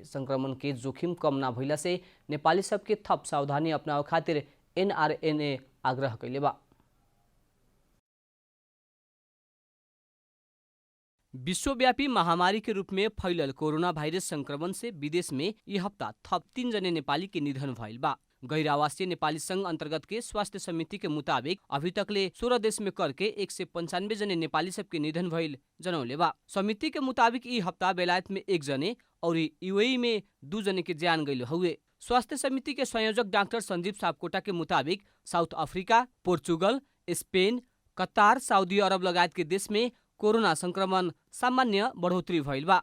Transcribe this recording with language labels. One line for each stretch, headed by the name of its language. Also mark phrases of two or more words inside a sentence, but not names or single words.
Bhojpuri: संक्रमण के जोखिम कम ना भइला से नेपाली सबके थप सावधानी अपनावे खातिर NRNA आग्रह कैले बा। विश्वव्यापी महामारी के रूप में फैलल कोरोना वायरस संक्रमण से विदेश में यह हफ्ता थप 3 जने नेपाली के निधन भइल बा। गैर आवासीय नेपाली संघ अंतर्गत के स्वास्थ्य समिति के मुताबिक अभी तकले 16 देश में करके 195 जने नेपाली सबके निधन भइल जनौले बा। समिति के मुताबिक यह हफ्ता बेलायत में 1 जने और यूएई में 2 जने के जान गइल हुए। स्वास्थ्य समिति के संयोजक डॉक्टर संजीव सापकोटा के मुताबिक साउथ अफ्रीका, पोर्चुगल, स्पेन, कतार, सऊदी अरब लगायत के देश में कोरोना संक्रमण सामान्य बढ़ोतरी भइल बा।